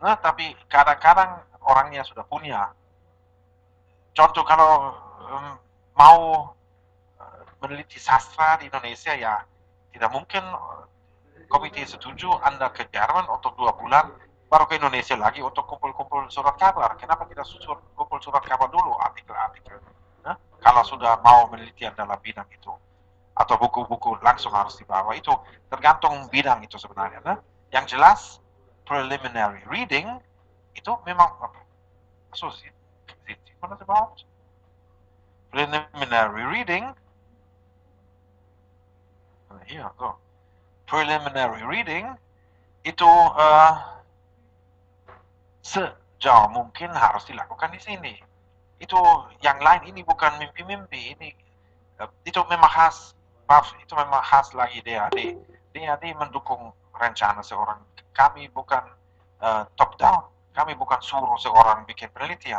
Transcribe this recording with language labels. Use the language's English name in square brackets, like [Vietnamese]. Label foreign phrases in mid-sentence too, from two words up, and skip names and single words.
[Indonesian] Tapi kadang-kadang orangnya sudah punya. Contoh kalau mau meneliti sastra di Indonesia, ya tidak mungkin komite setuju Anda ke Jerman untuk 2 bulan, baru ke Indonesia lagi untuk kumpul-kumpul surat kabar. Kenapa kita kumpul surat kabar dulu, artikel-artikel? Kalau sudah mau menelitian dalam bidang itu. Atau buku-buku langsung harus dibawa. Itu tergantung bidang itu sebenarnya. Yang jelas, [English] preliminary reading [Indonesian] itu memang [German] so sieht man das überhaupt? [English] Preliminary reading, [German] hier, so. [English] Preliminary reading [Indonesian] itu sejauh mungkin harus dilakukan di sini. Itu yang lain ini bukan mimpi-mimpi, ini itu memang khas, itu memang khas lagi DAD. DAD mendukung rencana seorang. Kami bukan top down, kami bukan suruh seorang bikin penelitian.